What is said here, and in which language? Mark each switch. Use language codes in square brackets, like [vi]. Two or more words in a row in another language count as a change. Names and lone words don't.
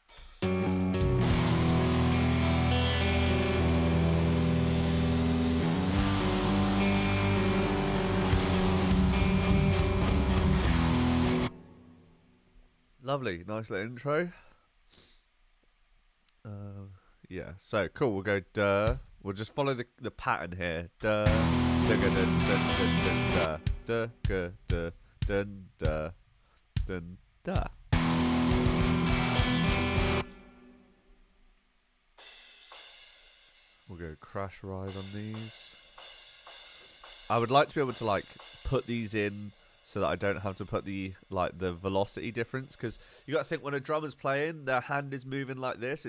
[en] Lovely, nice little intro. Yeah, so cool. We'll go duh. We'll just follow the pattern here. Duh, duh, dun, dun, dun, dun, duh, duh, dun, duh, dun, duh. We'll go crash ride on these. I would like to be able to like put these in so that I don't have to put the velocity difference, because you got to think when a drummer's playing, their hand is moving like this.